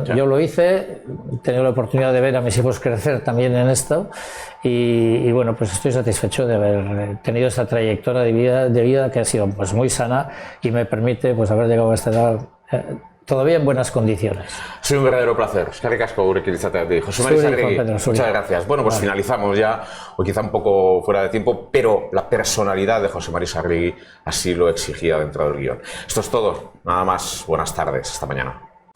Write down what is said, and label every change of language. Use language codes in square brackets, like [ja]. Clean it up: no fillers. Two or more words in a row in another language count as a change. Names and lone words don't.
[es] Yo lo hice, he tenido la oportunidad de ver a mis hijos crecer también en esto, y bueno, pues estoy satisfecho de haber tenido esta trayectoria de vida que ha sido pues muy sana, y me permite pues haber llegado a esta edad todavía en buenas condiciones. Ha sido un verdadero placer. [eu] Eskerrik asko gurekin izateagatik. [es] José Mari Sarriegi, muchas gracias. Bueno, pues finalizamos ya, o quizá un poco fuera de tiempo, pero la personalidad de José Mari Sarriegi así lo exigía dentro del guión. Esto es todo. Nada más. Buenas tardes. Hasta mañana.